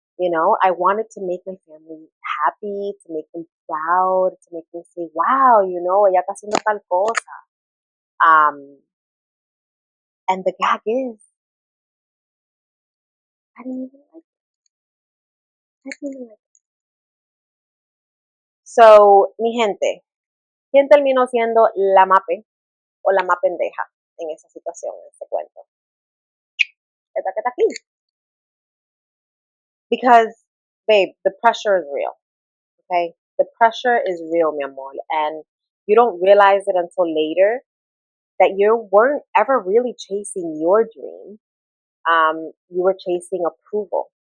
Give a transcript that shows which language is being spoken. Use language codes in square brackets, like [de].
[en] I wanted to make my family happy, to make them proud, to make them say, wow, [es] ella está haciendo tal cosa. [en] And the gag is, I didn't even like it. I didn't even like it. [es] So, mi gente, ¿quién terminó siendo la mape o la más pendeja en esa situación, en este cuento? Esta que está aquí. [en] Because, babe, the pressure is real. Okay? The pressure is real, mi amor. And you don't realize it until later that you weren't ever really chasing your dream. You were chasing approval.